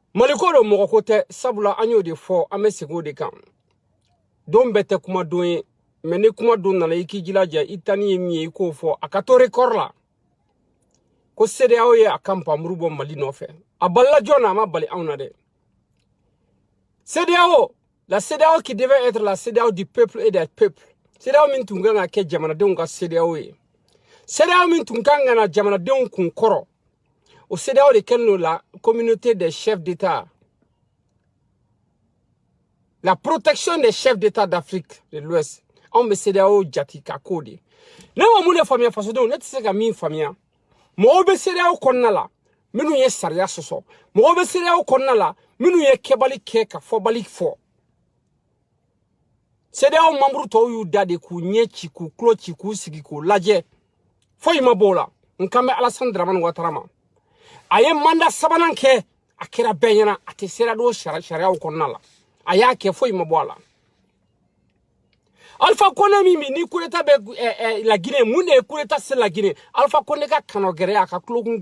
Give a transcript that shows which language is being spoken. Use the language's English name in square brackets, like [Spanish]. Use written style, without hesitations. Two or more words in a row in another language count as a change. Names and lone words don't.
[Bambara] Maliko do mɔgɔ ko tɛ sabula an y'o de fɔ an bɛ segin o de kan don bɛɛ tɛ kuma don ye mais ni kuma don nana i k'i jilaja i tani ye min ye i k'o fɔ a ka to record la ko CEDEAO ye a ka npanmuru bɔ Mali nɔfɛ a balila jɔn na a ma bali anw na dɛ CEDEAO la CEDEAO [French] qui devait être la CEDEAO du peuple et des peuples [Bambara] CEDEAO min tun kan ka kɛ jamanadenw ka CEDEAO ye CEDEAO min tun kan ka na jamanadenw kun kɔrɔ au CEDEAO de kɛlen [French] la communauté des chefs d'État la protection des chefs d'État d'Afrique de l'Ouest [Bambara] anw bɛ CEDEAO jati ka k'o de ne ma mun de faamuya fasodenw ne tɛ se ka min faamuya mɔgɔw bɛ CEDEAO kɔnɔna la minnu ye sariya sɔsɔ mɔgɔw bɛ CEDEAO kɔnɔna la minnu ye kɛbali kɛ ka fɔbali fɔ CEDEAO membre tɔw y'u da de k'u ɲɛ ci k'u tulo ci k'u sigi k'u lajɛ foyi ma bɔ o la n kan bɛ Alassane Dramane Ouattara ma a ye mandat sabanan kɛ a kɛra bɛɛ ɲɛna a tɛ CEDEAO sariyaw kɔnɔna la a y'a kɛ foyi ma bɔ a la Alpha Condé min ni [French] coup d'état [Bambara] bɛ la Guinée mun de ye [French] coup d'état [Bambara] se la Guinée Alpha Condé ka kanɔ gɛlɛya ka tulokun